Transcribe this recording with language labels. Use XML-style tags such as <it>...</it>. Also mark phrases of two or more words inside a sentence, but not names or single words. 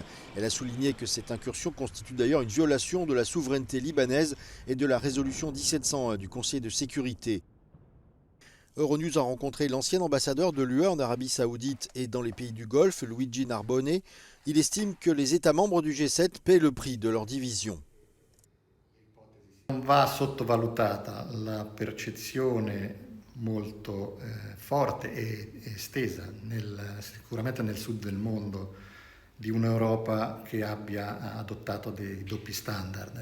<fr>Elle a souligné que cette incursion constitue d'ailleurs une violation de la souveraineté libanaise et de la résolution 1701 du Conseil de sécurité. Euronews a rencontré l'ancien ambassadeur de l'UE en Arabie Saoudite et dans les pays du Golfe, Luigi Narbonne. Il estime que les États membres du G7 paient le prix de leur division.</fr> <it>Non va sottovalutata la percezione molto forte e estesa sicuramente nel sud del mondo di un'Europa che abbia adottato dei doppi standard.</it>